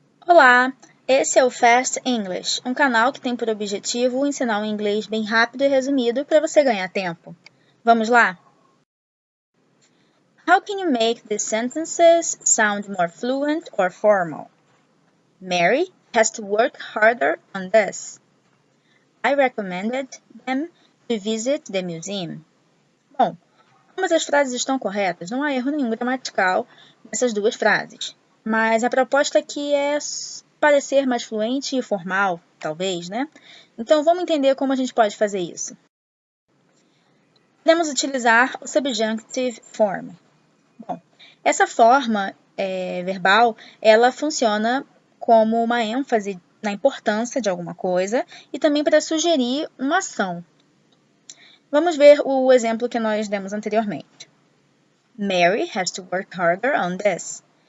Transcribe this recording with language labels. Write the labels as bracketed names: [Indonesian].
[Portuguese] Olá, esse é o Fast English, um canal que tem por objetivo ensinar um inglês bem rápido e resumido para você ganhar tempo. Vamos lá? [English] How can you make these sentences sound more fluent or formal? Mary has to work harder on this. I recommended them to visit the museum. [Portuguese] Bom, ambas as frases estão corretas, não há erro nenhum gramatical nessas duas frases. Mas a proposta aqui é parecer mais fluente e formal, talvez, né? Então, vamos entender como a gente pode fazer isso. Podemos utilizar o subjunctive form. Bom, essa forma verbal, ela funciona como uma ênfase na importância de alguma coisa e também para sugerir uma ação. Vamos ver o exemplo que nós demos anteriormente. [English] Mary has to work harder on this.